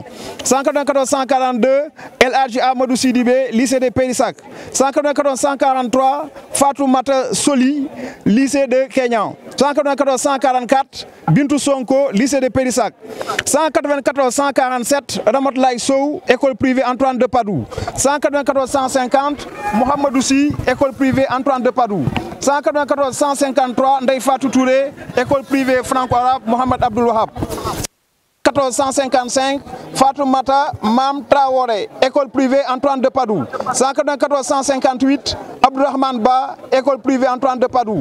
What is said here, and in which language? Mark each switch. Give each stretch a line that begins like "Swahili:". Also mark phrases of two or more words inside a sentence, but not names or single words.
French: 194 142 El Hadji Amadou Sidibé lycée de Périssac. 194 143 Fatoumata Soli lycée de Kenya. 194 144 Bintou Sonko lycée de Périssac. 194 147 Ramatoulaye Sow école privée Antoine de Padoue. 194 150 Mohamedou Sy école privée Antoine de Padoue. 194 153 Ndeye Fatou Touré école privée franco-arabe Mohamed Abdoul Wahab. 155 Fatoumata Mam Traoré école privée Antoine de Padoue. 194 158 Abdourahmane Ba école privée Antoine de Padoue.